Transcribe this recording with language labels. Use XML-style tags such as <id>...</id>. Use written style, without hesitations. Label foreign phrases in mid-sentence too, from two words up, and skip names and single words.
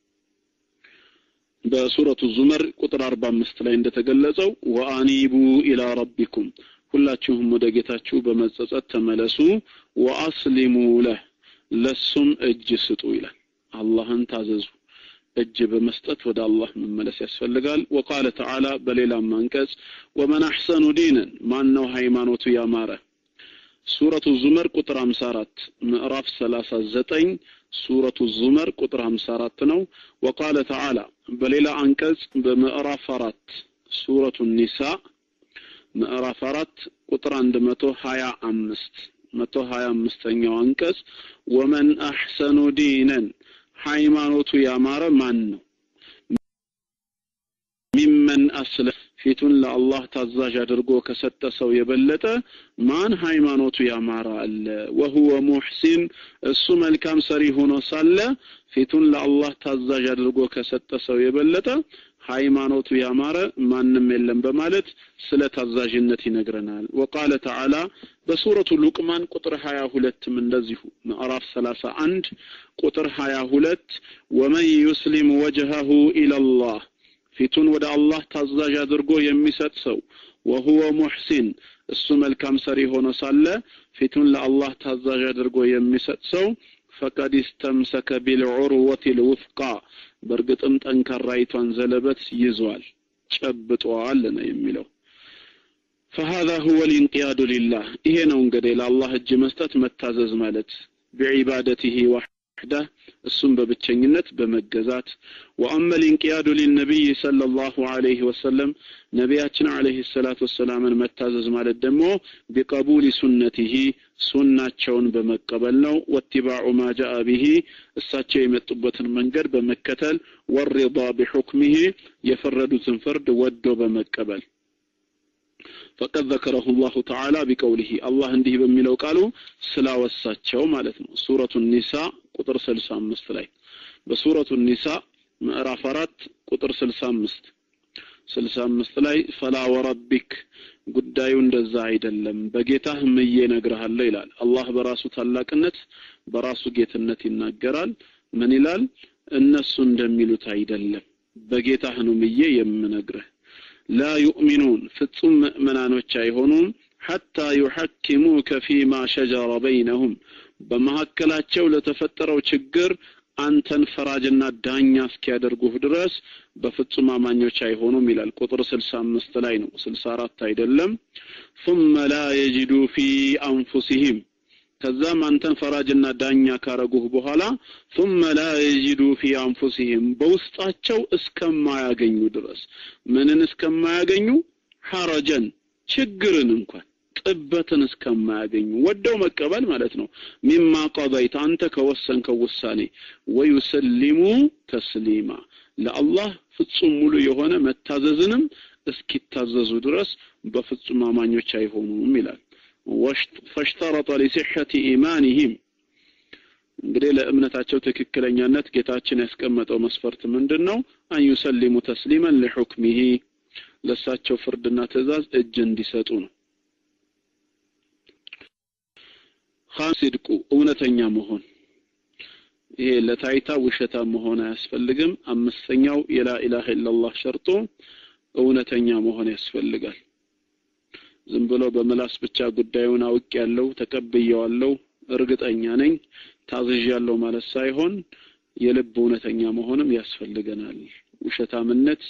<am>በሱረቱ ዙመር ቁጥር 45 ላይ እንደተገለጸው</am> <ar>وأنيبوا إلى ربكم</ar> <am>ሁላችሁም ወደ ጌታችሁ በመጸጸት ተመለሱ</am> <ar>وأسلموا له</ar> <am>እጅ ስጡ ይላል አላህን ታዘዙ እጅ በመስጠት ወደ አላህ መመለስ ያስፈልጋል</am> <ar>وقال تعالى</ar> <am>በሌላ አንቀጽ</am> <ar>ومن احسن دينا</ar> <am>ማነው ሃይማኖቱ ያማረ ሱረቱ ዙመር ቁጥር 54 ምዕራፍ 39 ሱረቱ ዙመር ቁጥር 54 ነው</am> <ar>وقال تعالى</ar> <am>በሌላ አንቀጽ በምዕራፍ 4 ሱረቱ ኒሳ ምዕራፍ 4 ቁጥር 125ኛው አንቀጽ</am> <ar>ومن احسن دينا</ar> <am>ሃይማኖቱ ያማረ ማን ነው</am> <ar>ممن أسلم</ar> <am>ፊቱን ለአላህ ታዛዥ አድርጎ ከሰጠ ሰው የበለጠ ማን ሃይማኖቱ ያማረ አለ</am> <ar>وهو محسن</ar> <am>እሱ መልካም ሰሪ ሆኖ ሳለ ፊቱን ለአላህ ታዛዥ አድርጎ ከሰጠ ሰው የበለጠ ሃይማኖቱ ያማረ ማንንም የለም በማለት ስለ ታዛዥነት ይነግረናል</am> <ar>وقال تعالى</ar> <am>በሱረቱ ሉቅማን ቁጥር 22 እንደዚሁ ምዕራፍ 31 ቁጥር 22</am> <ar>ومن يسلم وجهه الى الله</ar> <am>ፊቱን ወደ አላህ ታዛዥ አድርጎ የሚሰጥ ሰው</am> <ar>وهو محسن</ar> <am>እሱ መልካም ሰሪ ሆኖ ሳለ ፊቱን ለአላህ ታዛዥ አድርጎ የሚሰጥ ሰው</am> <ar>فقد استمسك بالعروة الوثقى</ar> <am>በርግጥም ጠንካራይቷን ዘለበት ይዟል ጨብጧል ነው የሚለው</am> <ar>فهذا هو الانقياد لله</ar> <am>ይሄ ነው እንግዲህ ለአላህ እጅ መስጠት መታዘዝ ማለት</am> <ar>بعبادته وحده</ar> <am>እሱም በብቸኝነት በመገዛት</am> <ar>واما الانقياد للنبي صلى الله عليه وسلم ነብያችን عليه الصلاه والسلام</ar> <am>መታዘዝ ማለት ደግሞ</am> <ar>بقبول</ar> <am>سنته ሱናቸውን በመቀበል ነው</am> <ar>واتباع ما جاء به</ar> <am>እሳቸው የመጡበትን መንገድ በመከተል</am> <ar>والرضا بحكمه</ar> <am>የፈረዱትን ፍርድ ወዶ በመቀበል</am> <ar>فقد ذكره الله تعالى بقوله</ar> <am>الله እንዲህ በሚለው ቃሉ ስላወሳቸው ማለት ነው ሱረቱ ኒሳ ቁጥር 65 ላይ በሱረቱ ኒሳ ምዕራፍ 4 ቁጥር 65 ላይ</am> <ar>فلا وربك</ar> <am>ጉዳዩ እንደዛ አይደለም በጌታህ ምዬ ነግርሃለሁ ይላል አላህ በራሱ ታላቅነት በራሱ ጌትነት ይናገራል ምን ይላል እነሱ እንደሚሉት አይደለም በጌታህ ነው ምዬ የምነግርህ</am> <ar>لا يؤمنون</ar> <am>ፍጹም ሙእሚናኖች አይሆኑም</am> <ar>حتى يحكموك فيما شجر بينهم</ar> <am>በመሐከላቸው ለተፈጠረው ችግር አንተን ፈራጅና ዳኛ እስኪያደርጉህ ድረስ በፍጹም አማኞች አይሆኑም ይላል ቁጥር 65 ላይ ነው 64 አይደለም</am> <ar>ثم لا يجدوا في انفسهم</ar> <am>ከዛም አንተን ፈራጅና ዳኛ ካረጉህ በኋላ</am> <ar>ثم لا يجدوا في انفسهم</ar> <am>በውስጣቸው እስከማያገኙ ድረስ ምንን እስከማያገኙ ሐረጀን ችግርን እንኳን ጥበትን እስከማያገኙ ወደው መቀበል ማለት ነው</am> <ar>مما قضيت</ar> <am>አንተ ከወሰንከው ውሳኔ</am> <ar>ويسلموا تسليما</ar> <am>ለአላህ ፍጹም ሙሉ የሆነ መታዘዝንም እስኪታዘዙ ድረስ በፍጹም አማኞች አይሆኑም ይላል</am> <ar>فاشترط لصحة إيمانهم</ar> <am>እንግዲህ ለእምነታቸው ትክክለኛነት ጌታችን ያስቀመጠው መስፈርት ምንድነው</am> <ar>أن يسلموا تسليما لحكمه</ar> <am>ለሳቸው ፍርድና ትእዛዝ እጅ እንዲሰጡ ነው ኻሲድቁ እውነተኛ መሆን ይሄ ለታይታ ውሸታ መሆን አያስፈልግም አምስተኛው</am> <ar>لا إله إلا الله</ar> <am>ሸርጡ እውነተኛ መሆን ያስፈልጋል ዝም ብሎ በመላስ ብቻ ጉዳዩን አውቅ ያለው ተቀበየዋለው እርግጠኛ ነኝ ታዝዣለሁ ማለት ሳይሆን የልብ እውነተኛ መሆንም ያስፈልገናል ውሸታምነት</am>